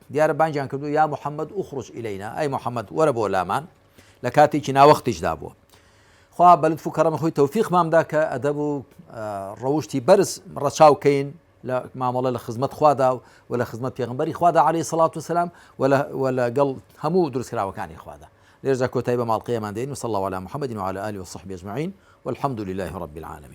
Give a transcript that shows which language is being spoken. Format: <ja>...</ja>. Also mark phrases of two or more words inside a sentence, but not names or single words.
<ckb>دیارە بانگیان کردو</ckb> <ar>یا محەممەد ئوخرج ئیلەینا،</ar> <ckb>ئەی محەممەد وەرە بۆ لامان، لە کاتێکی ناوەختیشدا بووە. خوا بە لوتف و کەڕەمی خۆی تەوفیقمامدا کە ئەدەب و ڕەوشتی بەرز ڕەچاوکەین لە مامەڵە لە خزمەت خوادا و لە خزمەت پێغەمبەری خوادا</ckb> <ar>عەلەیهی سەڵات وسەلام</ar> <ckb>و لەگەڵ هەموو دروستکراوەکانی خوادا. لێرەدا کۆتایی بە ماڵقەیەمان دێن.</ckb> <ar>وصلى الله على محمد وعلى آله وصحبه أجمعين والحمد لله رب العالمين.</ar>